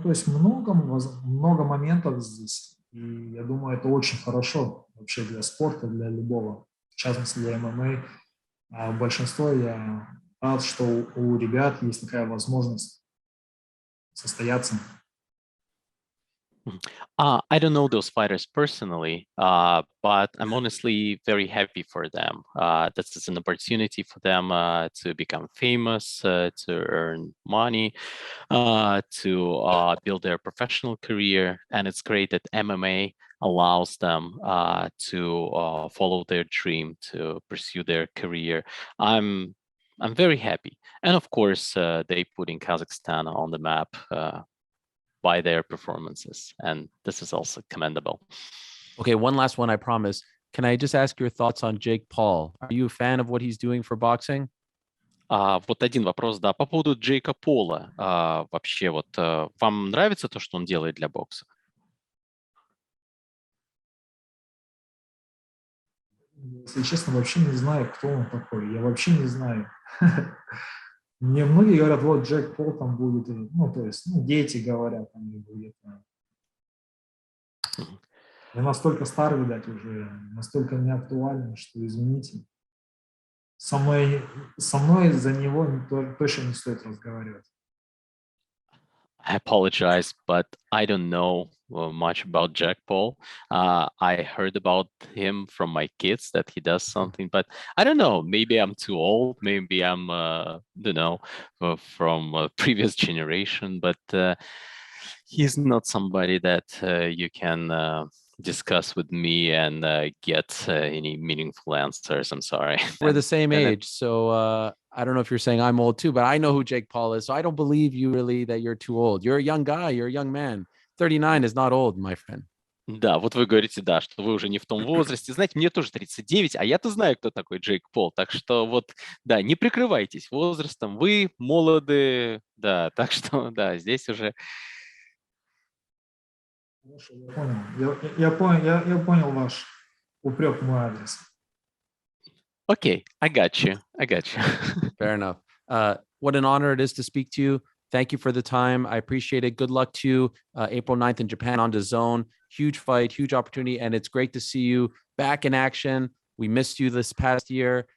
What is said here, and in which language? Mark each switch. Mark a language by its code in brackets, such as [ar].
[ru] То есть много моментов здесь. И я думаю, это очень хорошо вообще для спорта, для любого, в частности для ММА. А большинство я рад, что у ребят есть такая возможность состояться. [en] I don't know those fighters personally, but I'm honestly very happy for them. This is an opportunity for them to become famous, to earn money, to build their professional career. And it's great that MMA allows them to follow their dream, to pursue their career. I'm very happy. And of course, they putting Kazakhstan on the map by their performances, and this is also commendable. Okay, one last one, I promise. can I just ask your thoughts on Jake Paul? Are you a fan of what he's doing for boxing? [ru] Вот один вопрос, да, по поводу Джейка Пола. Вообще, вот вам нравится то, что он делает для бокса? Если честно, вообще не знаю, кто он такой. Я вообще не знаю. Мне многие говорят, вот Джек Пол там будет, ну, то есть, ну, дети говорят, там не будет. Я настолько стар, видать, уже, настолько неактуальный, что, извините, со мной за него точно не стоит разговаривать. [en] I apologize, but I don't know much about Jack Paul. I heard about him from my kids that he does something, but I don't know. Maybe I'm too old. Maybe I'm, don't know, from a previous generation. But he's not somebody that you can discuss with me and get any meaningful answers. I'm sorry. We're the same And age. So I don't know if you're saying I'm old too, but I know who Jake Paul is. So I don't believe you really that you're too old. You're a young guy. You're a young man. 39 is not old, my friend. [ru] Да, вот вы говорите, да, что вы уже не в том возрасте. Знаете, мне тоже 39, а я-то знаю, кто такой Джейк Пол. Так что вот, да, не прикрывайтесь возрастом. Вы молоды, да, так что, да, здесь уже... Хорошо, я понял. Я понял ваш упрек в мой адрес. [en] Окей, I got you. I got you. Fair enough. What an honor it is to speak to you. Thank you for the time. I appreciate it. Good luck to you. April 9th in Japan on DAZN. Huge fight, huge opportunity. And it's great to see you back in action. We missed you this past year.